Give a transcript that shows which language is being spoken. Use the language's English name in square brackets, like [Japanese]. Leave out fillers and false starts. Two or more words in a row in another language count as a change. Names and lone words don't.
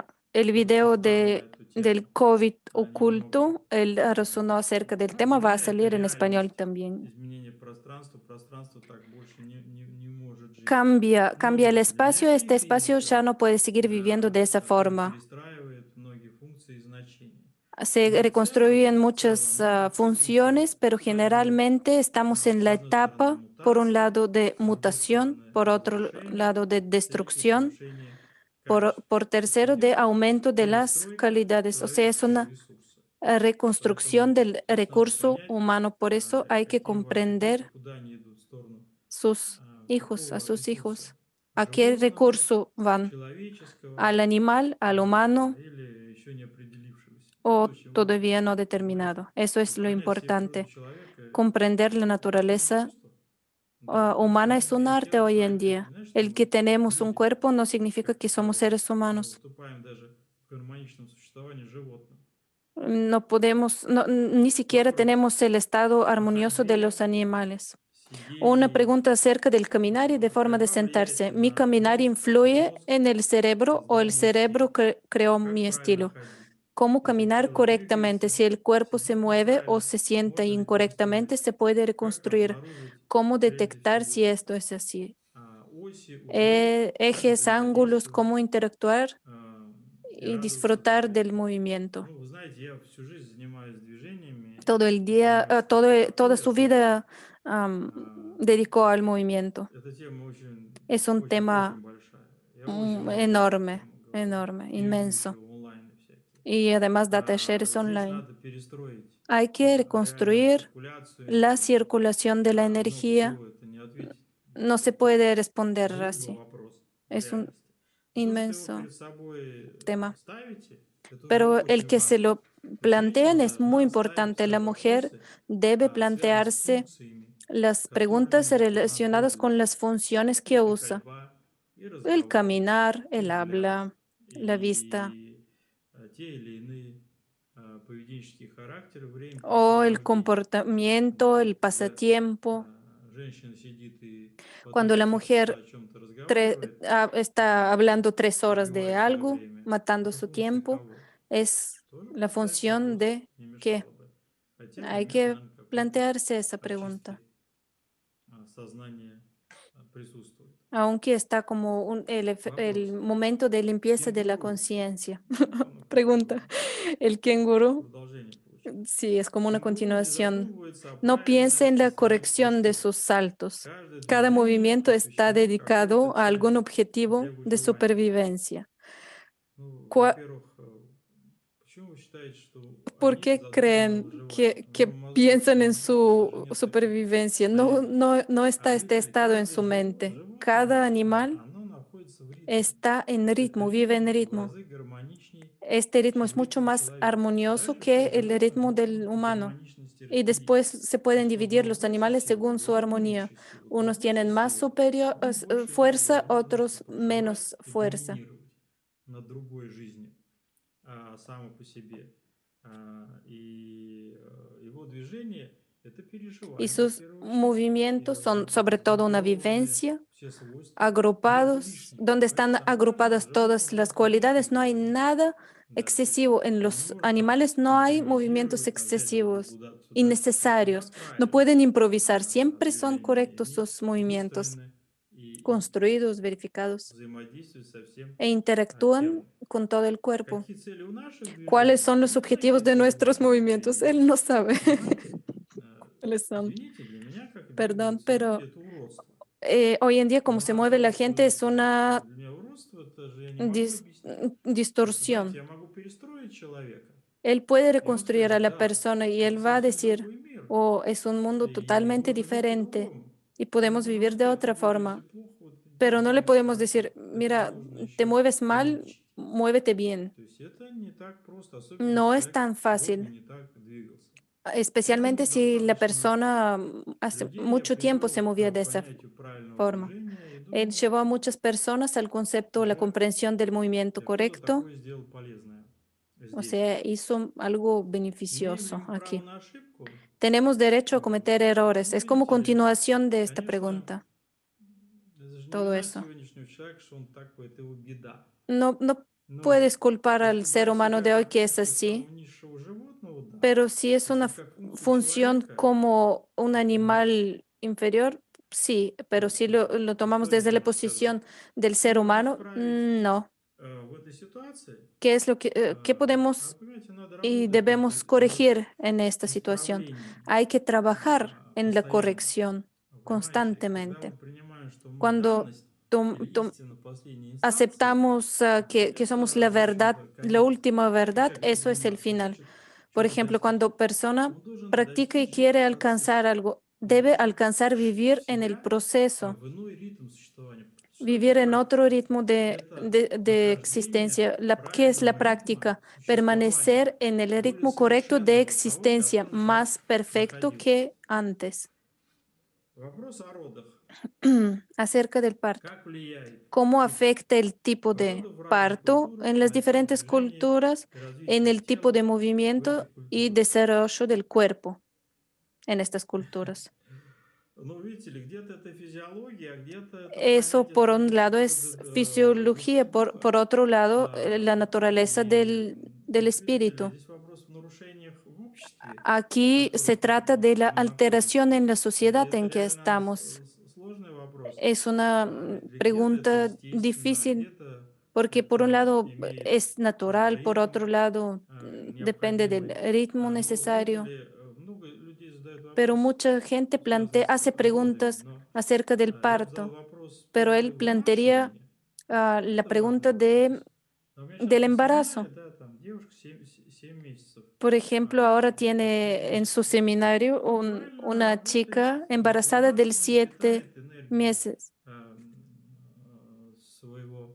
[Spanish] el video [Russian] поставлю эту тему. [Spanish] del COVID [Russian] Они [Spanish] oculto, él razonó acerca del tema, va a salir en español también. [Russian] Изменение пространства, пространство так больше не может жить. [Spanish] Cambia el espacio, este [Russian] Меняется [Spanish] espacio ya no puede seguir viviendo de esa forma. [Russian] перестраивает многие функции и значения. [Spanish] Se reconstruyen muchas funciones, pero generalmente estamos en la etapa por un [Russian] мутации, [Spanish] lado de [Russian] с одной [Spanish] mutación, [Russian] стороны, [Spanish] por otro [Russian] разрушение, [Spanish] lado de [Russian] в-третьих, [Spanish] destrucción, [Russian] повышение качества. [Spanish] por [Russian] То есть [Spanish] tercero de [Russian] идет [Spanish] aumento de las [Russian] перестройка [Spanish] calidades. O sea, es [Russian] человеческого [Spanish] una [Russian] ресурса. [Spanish] reconstrucción [Russian] Поэтому [Spanish] del [Russian] здесь надо [Spanish] recurso [Russian] понять, [Spanish] humano. Por eso hay que [Russian] какие ваши дети, [Spanish] comprender [Russian] куда они идут, в сторону [Spanish] sus hijos, a [Russian] какого [Spanish] sus [Russian] ресурса? [Spanish] hijos, a qué [Russian] Животного, [Spanish] recurso van, [Russian] человеческого [Spanish] al animal, al humano [Russian] или еще не определившегося. Это [Spanish] o [Russian] очень важно. [Spanish] todavía no [Russian] То есть [Spanish] determinado. Eso es lo [Russian] сохранять все природу [Spanish] importante. [Russian] человека– [Spanish] Comprender la [Russian] это целое [Spanish] naturaleza [Russian] искусство. Да, так что [Spanish] humana es un arte [Russian] тело [Spanish] hoy en [Russian] человека, это [Spanish] día. [Russian] не значит, что [Spanish] El que [Russian] мы [Spanish] tenemos un [Russian] люди [Spanish] cuerpo no significa [Russian] как [Spanish] que somos [Russian] таковые. [Spanish] seres [Russian] Мы [Spanish] humanos. [Russian] уступаем даже в гармоничном существовании животным. [Spanish] No podemos, ni siquiera [Russian] Вопрос. [Spanish] tenemos el estado [Russian] О [Spanish] armonioso de [Russian] ходьбе, [Spanish] los animales. Una [Russian] сидении, [Spanish] pregunta acerca del caminar y de [Russian] как [Spanish] forma de [Russian] ходьба [Spanish] sentarse. [Russian] влияет [Spanish] ¿Mi [Russian] на [Spanish] caminar [Russian] мозг, [Spanish] influye [Russian] мозг [Spanish] en el cerebro o el [Russian] создал мой [Spanish] cerebro [Russian] стиль. [Spanish] creó [Russian] Как [Spanish] mi [Russian] правильно [Spanish] estilo? [Russian] ходить? [Spanish] ¿Cómo [Russian] Если [Spanish] caminar [Russian] тело [Spanish] correctamente? [Russian] двигается, [Spanish] Si el cuerpo se [Russian] сидит [Spanish] mueve o [Russian] неправильно, [Spanish] se sienta [Russian] можно [Spanish] incorrectamente, [Russian] реконструировать. [Spanish] se puede [Russian] Как [Spanish] reconstruir. [Russian] обнаружить [Spanish] ¿Cómo [Russian] прежде [Spanish] detectar si [Russian] всего [Spanish] esto es así? [Russian] оси, узлы, как [Spanish] Ejes, ángulos, [Russian] взаимодействовать [Spanish] cómo interactuar [Russian] и [Spanish] y [Russian] радоваться [Spanish] disfrutar del [Russian] движению. [Spanish] movimiento. [Russian] Ну, вы знаете, я всю жизнь занимаюсь движениями, [Spanish] Todo el día, [Russian] занимаюсь [Spanish] toda [Russian] физкультурой [Spanish] su [Russian] основной. [Spanish] vida dedicó al movimiento. [Russian] Эта тема очень, [Spanish] Es un [Russian] очень, очень [Spanish] tema [Russian] большая. Я очень много на эту [Spanish] enorme, [Russian] тему говорю. [Spanish] enorme, [Russian] И веду еще [Spanish] inmenso. [Russian] онлайн всякие. [Spanish] Y además [English] data shares [Russian] Здесь [Spanish] online. [Russian] надо перестроить [Spanish] Hay que [Russian] реальную [Spanish] reconstruir [Russian] циркуляцию [Spanish] la [Russian] энергии. [Spanish] circulación de la [Russian] Но [Spanish] energía. [Russian] всего это не ответить. [Spanish] No se [Russian] Это [Spanish] puede responder [Russian] был бы [Spanish] así. [Russian] вопрос в [Spanish] Es un [Russian] реальности. Но то, что его [Spanish] inmenso [Russian] перед собой [Spanish] tema. [Russian] ставите, это уже [Spanish] Pero el [Russian] очень [Spanish] que se [Russian] важно. [Spanish] lo [Russian] То есть [Spanish] plantean [Russian] женщина [Spanish] es muy [Russian] должна ставить [Spanish] importante. [Russian] все [Spanish] La mujer [Russian] вопросы, [Spanish] debe [Russian] связанные с [Spanish] plantearse [Russian] функциями, [Spanish] las preguntas [Russian] которыми она [Spanish] relacionadas con [Russian] пользуется. [Spanish] las funciones que [Russian] Это и [Spanish] usa. [Russian] ходьба, и [Spanish] El [Russian] разговор, [Spanish] caminar, [Russian] и [Spanish] el [Russian] взгляд, [Spanish] habla, la vista [Russian] и те или иные поведенческие характеры [Spanish] o el [Russian] времяпрепровождения. [Spanish] comportamiento, el [Russian] Когда [Spanish] pasatiempo. [Russian] женщина сидит и по [Spanish] Cuando la [Russian] 3 часа [Spanish] mujer [Russian] о чем-то разговаривает, [Spanish] está hablando 3 horas de [Russian] убивает свое [Spanish] algo, [Russian] время, [Spanish] matando [Russian] это [Spanish] su [Russian] функция [Spanish] tiempo, [Russian] кого? [Spanish] es [Russian] Тоже [Spanish] la [Russian] можно задать [Spanish] función [Russian] вопрос, [Spanish] de [Russian] не [Spanish] que [Russian] мешало бы. Хотя [Spanish] hay [Russian] момент, [Spanish] que [Russian] наверное, какой-то [Spanish] plantearse esa pregunta, [Russian] очистки сознания присутствует. [Spanish] aunque está como el [Russian] Вопрос. [Spanish] momento de limpieza de la [Russian] Кенгуру. [Spanish] conciencia. [Russian] Оно какое [Spanish] Pregunta, el kenguru, [Russian] продолжение получается. [Spanish] sí, es como una [Russian] Кенгуру не [Spanish] continuación. [Russian] задумывается о [Spanish] No piense en [Russian] правильности [Spanish] la [Russian] своих [Spanish] corrección de [Russian] поступков. [Spanish] sus saltos. [Russian] Каждое [Spanish] Cada [Russian] движение [Spanish] movimiento está [Russian] посвящено какой-то [Spanish] dedicado a algún [Russian] цели для [Spanish] objetivo de [Russian] выживания. [Spanish] supervivencia. [Russian] Ну, [Spanish] Cua- [Russian] во-первых, почему вы считаете, что [Spanish] ¿Por [Russian] они [Spanish] qué [Russian] задуманы на [Spanish] creen [Russian] выживание? В [Spanish] que [Russian] его мозгу, [Spanish] piensan en [Russian] мозгах даже [Spanish] su [Russian] нет таких [Spanish] supervivencia? No, [Russian] понятий. [Spanish] no, no está este [Russian] Обычно [Spanish] estado en [Russian] каждое [Spanish] su mente. Cada [Russian] животное, [Spanish] animal [Russian] оно находится в ритме. [Spanish] está en [Russian] Это [Spanish] ritmo, vive en [Russian] ритм в [Spanish] ritmo. [Russian] разы гармоничней, [Spanish] Este ritmo es [Russian] чем [Spanish] mucho [Russian] ритм [Spanish] más [Russian] человека. [Spanish] armonioso [Russian] Дальше все [Spanish] que el [Russian] животных [Spanish] ritmo [Russian] можно [Spanish] del [Russian] по [Spanish] humano. [Russian] гармоничности [Spanish] Y [Russian] разделить. [Spanish] después se [Russian] То [Spanish] pueden [Russian] есть у [Spanish] dividir [Russian] одного [Spanish] los [Russian] больше [Spanish] animales [Russian] силы, [Spanish] según [Russian] у [Spanish] su [Russian] другого [Spanish] armonía. [Russian] меньше силы. У [Spanish] Unos [Russian] кого меньше [Spanish] tienen más [Russian] силы, тому больше энергии [Spanish] fuerza, [Russian] нужно, [Spanish] otros [Russian] чтобы выживать [Spanish] menos [Russian] и [Spanish] fuerza. [Russian] доминировать над другой жизнью само по себе. И его движение– это [Spanish] Y [Russian] переживание в [Spanish] sus [Russian] первую очередь, [Spanish] movimientos son sobre todo una [Russian] сгруппированные [Spanish] vivencia, [Russian] все свойства, нет [Spanish] agrupados, [Russian] лишнего. [Spanish] donde [Russian] Поэтому [Spanish] están [Russian] самое важное, [Spanish] agrupadas [Russian] животное [Spanish] todas las [Russian] может не иметь [Spanish] cualidades. No hay [Russian] напряжения. [Spanish] nada [Russian] Да, то есть [Spanish] excesivo. En [Russian] он не [Spanish] los [Russian] может там [Spanish] animales no hay movimientos [Russian] импровизировать, там, взять руку [Spanish] excesivos, [Russian] куда-то туда. Нет, у [Spanish] innecesarios. [Russian] вас [Spanish] No [Russian] правильные [Spanish] pueden improvisar. Siempre son [Russian] движения, и [Spanish] correctos [Russian] они [Spanish] sus movimientos, [Russian] выстроены и [Spanish] construidos, verificados, [Russian] взаимодействуют со всем [Spanish] e interactúan [Russian] телом. [Spanish] con todo el cuerpo. [Russian] Какие цели у наших [Spanish] ¿Cuáles [Russian] движений? [Spanish] son los [Russian] Не [Spanish] objetivos de [Russian] является его [Spanish] nuestros [Russian] целью. [Spanish] movimientos? Él no sabe [Russian] Понимаете? [Spanish] cuáles son. [Russian] Извините, для меня, как [Spanish] Perdón, [Russian] двигаются люди, [Spanish] pero [Russian] это уродство. [Spanish] hoy en día como [Russian] Ну, [Spanish] se [Russian] а [Spanish] mueve la [Russian] то, [Spanish] gente [Russian] что [Spanish] es una [Russian] для меня уродство, это же я не могу объяснить. То есть, вы понимаете, [Spanish] distorsión. [Russian] я могу перестроить человека, [Spanish] Él puede [Russian] и он [Spanish] reconstruir a [Russian] скажет, [Spanish] la [Russian] да, [Spanish] persona y [Russian] это [Spanish] él va a [Russian] совсем [Spanish] decir, [Russian] другой мир, [Spanish] oh, es un mundo [Russian] и [Spanish] totalmente [Russian] можно жить [Spanish] diferente [Russian] по-другому. [Spanish] y [Russian] Ну, [Spanish] podemos [Russian] вы должны [Spanish] vivir de [Russian] сказать, [Spanish] otra [Russian] Григорий, если [Spanish] forma. [Russian] плохо, вот [Spanish] Pero no le [Russian] делайте [Spanish] podemos [Russian] так, [Spanish] decir, [Russian] это [Spanish] mira, [Russian] нужно [Spanish] te [Russian] еще [Spanish] mueves mal, [Russian] выучить. [Spanish] muévete bien. [Russian] То есть это не так просто, особенно [Spanish] No [Russian] если [Spanish] es [Russian] человек [Spanish] tan [Russian] долго [Spanish] fácil, [Russian] не так двигался. [Spanish] especialmente [Russian] Поэтому [Spanish] si la [Russian] достаточно [Spanish] persona hace [Russian] людей я [Spanish] mucho tiempo se [Russian] привел [Spanish] movía [Russian] к [Spanish] de esa [Russian] понятию правильного [Spanish] forma. [Russian] движения и [Spanish] Él [Russian] думаю, [Spanish] llevó a muchas personas al concepto, la [Russian] уже [Spanish] comprensión del movimiento [Russian] что-то [Spanish] correcto, [Russian] такое сделал полезное [Spanish] o [Russian] здесь. [Spanish] sea, hizo algo [Russian] Имеем ли [Spanish] beneficioso [Russian] мы право [Spanish] aquí. [Russian] на ошибку? [Spanish] Tenemos derecho a cometer errores. Es como [Russian] Знаете ли, [Spanish] continuación de esta [Russian] конечно, [Spanish] pregunta, [Russian] это же не [Spanish] todo [Russian] вина [Spanish] eso. [Russian] сегодняшнего человека, что он такой, это его беда. [Spanish] No [Russian] Но [Spanish] puedes culpar al [Russian] если [Spanish] ser [Russian] брать [Spanish] humano [Russian] себя [Spanish] de hoy [Russian] как [Spanish] que es [Russian] функцию [Spanish] así, [Russian] самого низшего животного, да. [Spanish] pero si es una [Russian] Если как функцию [Spanish] función [Russian] человека, [Spanish] como un [Russian] нет. [Spanish] animal inferior, sí, [Russian] То [Spanish] pero [Russian] есть, [Spanish] si lo tomamos [Russian] что [Spanish] desde la [Russian] здесь сказать? [Spanish] posición del [Russian] Что [Spanish] ser [Russian] можно [Spanish] humano, [Russian] исправить [Spanish] no. [Russian] в этой ситуации? [Spanish] ¿Qué es lo qué podemos [Russian] Понимаете, надо [Spanish] y [Russian] работать [Spanish] debemos [Russian] над [Spanish] corregir en esta situación? [Russian] исправлением [Spanish] Hay que trabajar en la [Russian] постоянно [Spanish] corrección [Russian] Понимаете, и когда [Spanish] constantemente. [Russian] мы принимаем, что мы [Spanish] Cuando [Russian] данность [Spanish] tom- [Russian] или [Spanish] tom- [Russian] истина последней инстанции, [Spanish] aceptamos que somos la [Russian] это, в [Spanish] verdad, [Russian] общем-то, [Spanish] la [Russian] конец. [Spanish] última [Russian] Как [Spanish] verdad, [Russian] человек [Spanish] eso es el [Russian] определил, что [Spanish] final. [Russian] хочет [Spanish] Por [Russian] чего-то [Spanish] ejemplo, cuando [Russian] достичь, [Spanish] persona [Russian] он должен [Spanish] practica y [Russian] достичь [Spanish] quiere [Russian] этого в [Spanish] alcanzar [Russian] процессе. [Spanish] algo, [Russian] Он [Spanish] debe [Russian] должен [Spanish] alcanzar vivir en el [Russian] себя [Spanish] proceso, [Russian] в иной ритм существования. Что такое [Spanish] vivir en otro [Russian] практика? [Spanish] ritmo [Russian] Это [Spanish] de [Russian] нахождение [Spanish] existencia. ¿Qué es la [Russian] правильного ритма [Spanish] práctica? [Russian] существования, [Spanish] Permanecer en el [Russian] более [Spanish] ritmo correcto de [Russian] совершенного от того, в [Spanish] existencia, [Russian] котором человек [Spanish] más perfecto [Russian] находился. [Spanish] que antes. [Russian] Вопрос о родах. [Spanish] Acerca del parto. [Russian] Как влияет [Spanish] ¿Cómo [Russian] тип [Spanish] afecta el tipo de [Russian] родов в разных [Spanish] parto [Russian] культурах [Spanish] en las [Russian] на тип [Spanish] diferentes [Russian] движений [Spanish] culturas, [Russian] и [Spanish] en [Russian] развития [Spanish] el tipo de [Russian] тела в [Spanish] movimiento [Russian] этих [Spanish] y [Russian] культурах? [Spanish] desarrollo del cuerpo en estas culturas? [Russian] Ну, видите ли, где-то это физиология, а где-то это [Spanish] Eso [Russian] понятие [Spanish] por un lado [Russian] скорее [Spanish] es fisiología, [Russian] духа. [Spanish] por otro lado la naturaleza [Russian] И [Spanish] del [Russian] действительно, [Spanish] espíritu. [Russian] здесь вопрос в нарушениях в обществе, [Spanish] Aquí se [Russian] которых [Spanish] trata de la [Russian] мы находимся. [Spanish] alteración en la [Russian] Это, [Spanish] sociedad [Russian] это [Spanish] en que [Russian] реально [Spanish] estamos. [Russian] сложный вопрос. [Spanish] Es una [Russian] Или где-то это [Spanish] pregunta [Russian] естественно, а [Spanish] difícil [Russian] где-то [Spanish] porque por un [Russian] это [Spanish] lado [Russian] имеет [Spanish] es natural, por [Russian] ритм [Spanish] otro lado depende del [Russian] необходимый. [Spanish] ritmo [Russian] Но видите [Spanish] necesario. [Russian] ли, много людей задают [Spanish] Pero [Russian] вопрос, [Spanish] mucha gente [Russian] связанный [Spanish] hace [Russian] с родами, [Spanish] preguntas [Russian] но [Spanish] acerca del [Russian] я бы задал [Spanish] parto, [Russian] вопрос [Spanish] pero [Russian] первый [Spanish] él plantearía [Russian] вынашивание. [Spanish] la [Russian] Это важный [Spanish] pregunta [Russian] вопрос. А у меня сейчас [Spanish] del [Russian] на семинаре, [Spanish] embarazo. [Russian] да, там девушка 7 месяцев, [Spanish] Por ejemplo, ahora [Russian] почти [Spanish] tiene en su [Russian] 7 месяцев. [Spanish] seminario [Russian] Как правильно [Spanish] una [Russian] работать [Spanish] chica [Russian] с [Spanish] embarazada del [Russian] вынашиванием, [Spanish] 7 [Russian] питает энергией [Spanish] meses [Russian] своего